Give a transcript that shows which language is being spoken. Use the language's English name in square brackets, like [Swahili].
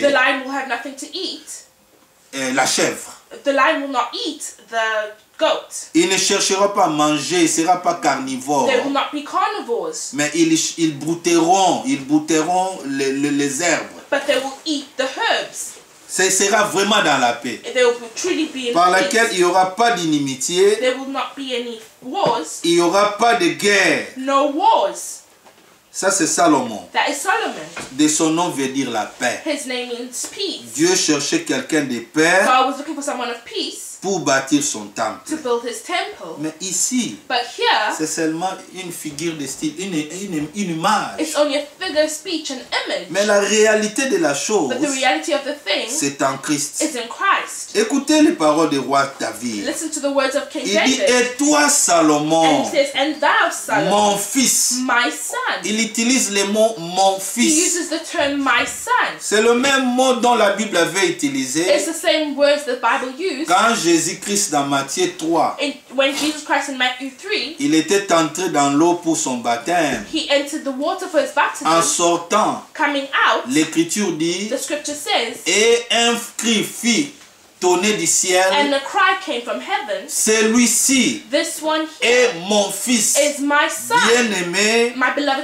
[English] The lion will have nothing to eat. [French] La chèvre. [English] The lion will not eat the goat. [French] Il ne cherchera pas à manger, il ne sera pas carnivore. [English] They will not be carnivores, [French] Mais ils brouteront les herbes. [English] but they will eat the herbs. [French] Ce sera vraiment dans la paix. [English] They will truly be in [French] Par laquelle il [English] peace. [French] n'y aura pas d'inimitié, [English] There will not be any wars. [French] il n'y aura pas de guerre. [English] No wars. [French] Ça c'est Salomon. [English] That is Solomon. [French] De son nom veut dire la paix. [English] His name means peace. [French] Dieu cherchait quelqu'un de paix [English] God was looking for someone of peace [French] pour bâtir son [English] to [French] temple. [English] build his temple. [French] Mais ici, [English] But here, [French] c'est seulement une figure de style, une image. [English] it's only a figure of speech, an image. [French] Mais la réalité de la chose, [English] But the reality of the thing [French] c'est en Christ. [English] is in Christ. [French] Écoutez les paroles du roi David. [English] Listen to the words of King [French] Il dit, [English] David. [French] et toi [English] And [French] Salomon, [English] he says, and thou, Solomon, [French] mon fils. [English] my son. [French] Il utilise le mot mon [English] He [French] fils. [English] uses the term my son. [French] C'est le même mot dont la Bible avait utilisé [English] It's the same words the Bible used [French] quand Jésus-Christ dans Matthieu 3, [English] when Jesus Christ in Matthew 3, [French] il était entré dans l'eau pour son baptême. [English] he entered the water for his [French] En [English] baptism. [French] sortant, [English] Coming out, [French] l'Écriture dit, [English] the scripture says, [French] et un cri fit tonner du [English] and [French] ciel, [English] a cry came from heaven, [French] celui-ci [English] this one here [French] est mon fils [English] is my son, [French] bien-aimé, [English] my beloved